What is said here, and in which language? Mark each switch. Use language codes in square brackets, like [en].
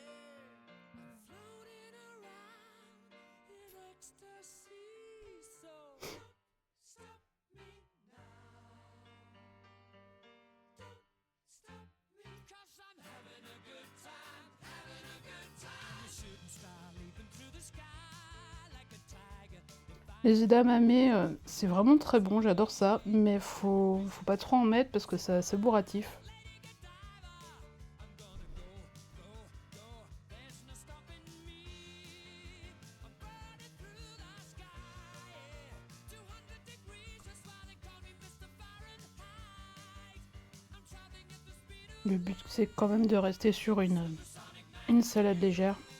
[en] Yeah, I'm floating around in ecstasy. So don't stop me now. Don't stop me, 'cause I'm having a good time, having a good time. A shooting star leaping through the sky like a tiger. [fr] Les edamame, c'est vraiment très bon, j'adore ça, mais faut pas trop en mettre parce que c'est assez bourratif. [en] There's no stopping me. I'm burning through the sky. Yeah. 200 degrees, just while they call me Mr. Fahrenheit. I'm traveling at the speed of [fr] Le but c'est quand même de rester sur Une salade légère.